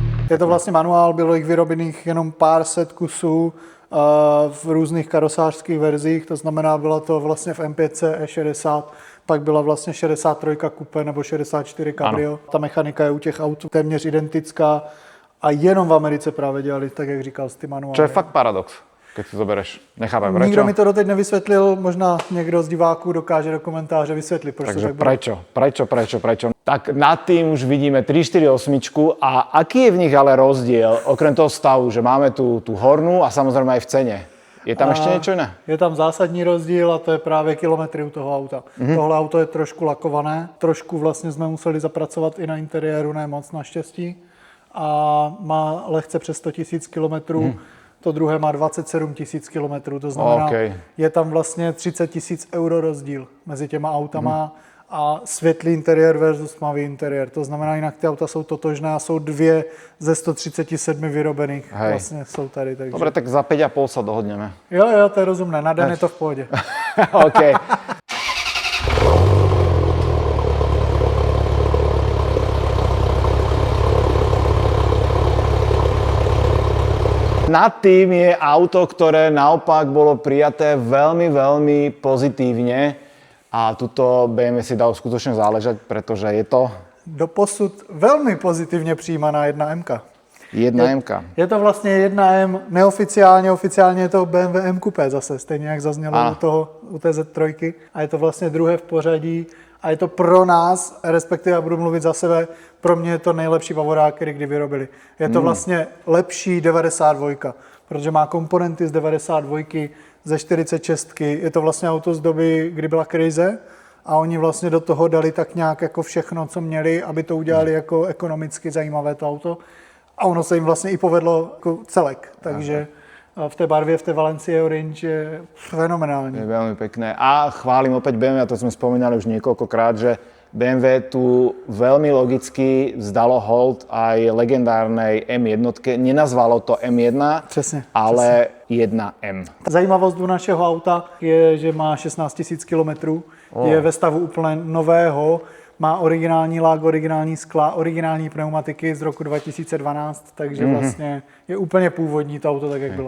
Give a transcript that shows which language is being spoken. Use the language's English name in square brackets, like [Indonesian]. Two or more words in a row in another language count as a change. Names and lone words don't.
[Czech] Je to vlastně manuál, bylo jich vyrobených jenom pár set kusů v různých karosářských verzích, to znamená, byla to vlastně v M5 E60, pak byla vlastně 63 Coupe nebo 64 Cabrio. Ano. Ta mechanika je u těch aut téměř identická a jenom v Americe právě dělali, tak jak říkal, s ty manuály. [Slovak] Čo je fakt paradox, keď si zobereš. Nechápem, prečo? [Czech] Nikdo mi to doteď nevysvětlil, možná někdo z diváků dokáže do komentáře vysvětlit, proč Takže to tak bylo. [Slovak] prečo? Tak nad tým už vidíme 348 a aký je v nich ale rozdiel, okrem toho stavu, že máme tú hornú a samozrejme aj v cene. Je tam ešte niečo iné? [Czech] Je tam zásadní rozdíl a to je právě kilometry u toho auta. Tohle auto je trošku lakované, trošku vlastně jsme museli zapracovat i na interiéru, ne moc naštěstí. A má lehce přes 100 000 kilometrů. To druhé má 27 000 kilometrů, to znamená, je tam vlastně 30 000 euro rozdíl mezi těma autama a světlý interiér versus tmavý interiér. To znamená, jinak ty auta jsou totožné a jsou 2 ze 137 vyrobených. [Slovak] Hej. [Czech] Vlastně jsou tady. Takže... [Slovak] Dobre, tak za 5,5 sa dohodneme. [Czech] Jo, to je rozumné, na den je to v pohodě. OK. [Slovak] Nad tým je auto, ktoré naopak bolo prijaté veľmi pozitívne a tuto BMW si dal skutočne záležať, pretože je to... [Czech] Doposud velmi pozitivně přijímaná 1M. 1M. Je to vlastně 1M neoficiálně, oficiálně je to BMW M Coupé zase, stejně jak zaznělo u té Z3. A je to vlastně druhé v pořadí a je to pro nás, respektive já budu mluvit za sebe, pro mě je to nejlepší bavorák, který kdy vyrobili. Je to vlastně lepší 92, protože má komponenty z 92, ze 46. Je to vlastně auto z doby, kdy byla krize a oni vlastně do toho dali tak nějak jako všechno, co měli, aby to udělali jako ekonomicky zajímavé to auto. A ono se jim vlastně i povedlo jako celek, takže v té barvě, v té Valencia Orange je fenomenální. [Slovak] Je veľmi pekné. A chválim opäť BMW, a to sme spomínali už niekoľkokrát, že BMW tu veľmi logicky vzdalo hold aj legendárnej M1. Nenazvalo to M1, ale 1M. [Czech] Zajímavost u našeho auta je, že má 16 000 kilometrů, je ve stavu úplně nového, má originální lák, originální skla, originální pneumatiky z roku 2012, takže vlastně je úplně původní to auto, tak jak bylo.